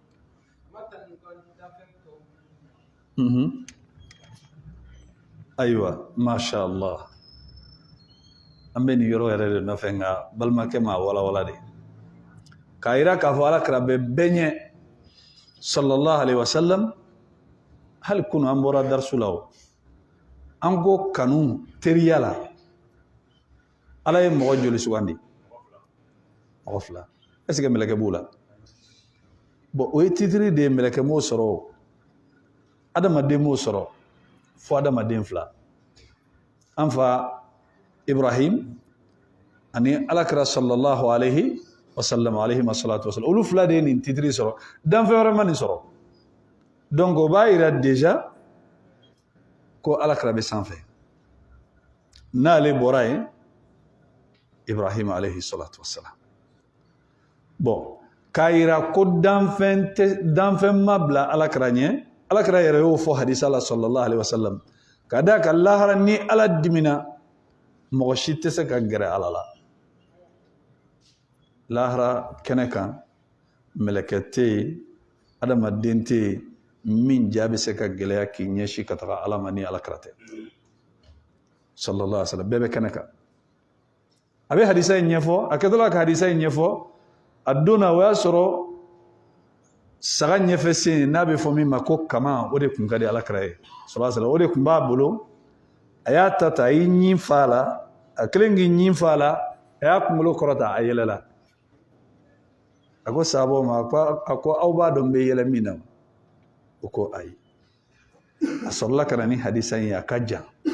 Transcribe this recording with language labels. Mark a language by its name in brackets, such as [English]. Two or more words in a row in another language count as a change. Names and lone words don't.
[Bambara] ayiwa [Arabic] ما شاء الله [Bambara] an bɛ nin yɔrɔ yɛrɛ de nɔfɛ nka balimakɛ ma walawala de k'a yira k'a fɔ alakira bɛ bɛɛ ɲɛ [Arabic] صلى الله عليه وسلم [Bambara] hali kunu an bɔra darisu la o an ko kanu teriya la ala ye mɔgɔ joli sugandi mɔgɔ fila [French] est ce que [Bambara] mɛlɛkɛ b'u la bon o ye titiri de ye mɛlɛkɛ m'o sɔrɔ o adamaden m'o sɔrɔ fo adamaden fila an fa Ibrahim ani alakira [Arabic] صلى الله عليه وسلم عليه الصلاة والسلام [Bambara] olu fila de ye nin titiri sɔrɔ danfɛn wɛrɛ ma nin sɔrɔ donc o b'a yira déjà ko alakira bɛ sanfɛ n'ale bɔra yen Ibrahim [Arabic] عليه الصلاة والسلام [Bambara] bon k'a yira ko danfɛn ma bila alakira ɲɛ alakira yɛrɛ y'o fɔ hadisa la [Arabic] صلى الله عليه وسلم [Bambara] ka da ka lahara ni ala dimina mɔgɔ si tɛ se ka gɛrɛ ala la lahara kɛnɛ kan mɛlɛkɛ tɛ yen adamaden tɛ yen min jaa bɛ se ka gɛlɛya k'i ɲɛsin ka taga ala ma ni alakira tɛ [Arabic] صلى الله عليه وسلم [Bambara] bɛɛ bɛ kɛnɛ kan a bɛ hadisa in ɲɛfɔ a kɛtɔla ka hadisa in ɲɛfɔ a don na o y'a sɔrɔ saga ɲɛfɛ sen n'a bɛ fɔ min ma ko kama o de kun ka di alakira ye [Arabic] صلى الله عليه وسلم [Bambara] o de kun b'a bolo a y'a ta a y'i ɲin fa a la a kelen k'i ɲin fa a la a y'a kunkolo kɔrɔta a yɛlɛla a ko sahabaw ma a ko aw b'a dɔn n bɛ yɛlɛ min na o ko ayi a sɔrɔla ka na ni hadisa in ye a ka jan